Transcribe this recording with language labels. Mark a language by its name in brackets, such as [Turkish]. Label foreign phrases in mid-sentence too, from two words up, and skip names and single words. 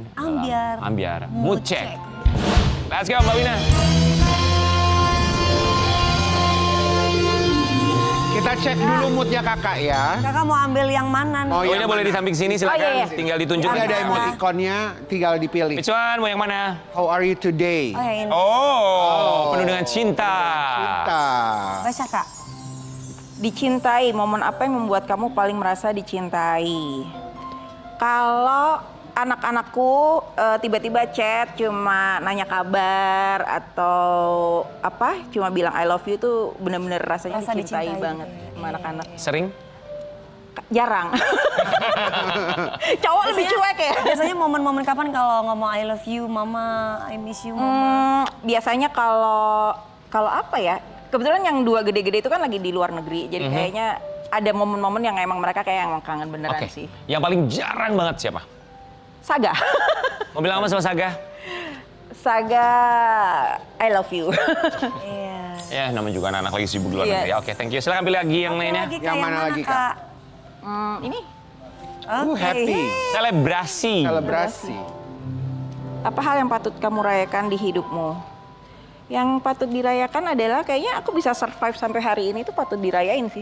[Indonesian] Ambiar. dalam Ambiar Mood Check. [English] Let's go [Indonesian] Mbak Wina. Kita cek dulu moodnya kakak ya. Kakak mau ambil yang mana nih? Oh, Mbak yang Wina boleh mana? di samping sini silakan, iya, iya. tinggal ditunjuk. Ini ada emoticonnya, tinggal dipilih. [English] Which one? [Indonesian] Mau yang mana? [English] How are you today? [Indonesian] Oh yang ini. Oh, penuh dengan cinta. Kita. Baca Kak. Dicintai, momen apa yang membuat kamu paling merasa dicintai? Kalau anak-anakku tiba-tiba chat cuma nanya kabar atau apa cuma bilang [English] I love you [Indonesian] tuh bener-bener rasanya Rasa dicintai dicintai banget gitu ya. sama anak-anak. Sering? Jarang. Cowok lebih cuek ya. Biasanya momen-momen kapan kalau ngomong [English] I love you, mama, I miss you, mama? [Indonesian] Biasanya kalau apa ya? Kebetulan yang dua gede-gede itu kan lagi di luar negeri. Jadi kayaknya ada momen-momen yang emang mereka kayak emang kangen beneran Oke, sih. yang paling jarang banget siapa? Saga. Mau bilang apa sama Saga? [English] Saga I love you. [Indonesian] Iya. Ya, namanya juga anak-anak lagi sibuk di luar Iya. negeri. Oke, [English] thank you. [Indonesian] Silakan pilih lagi yang lainnya. Lagi, Kak, Yang mana lagi, Kak? Ini Oke. Happy. Selebrasi. Selebrasi. apa hal yang patut kamu rayakan di hidupmu? Yang patut dirayakan adalah kayaknya aku bisa survive sampai hari ini tuh patut dirayain sih.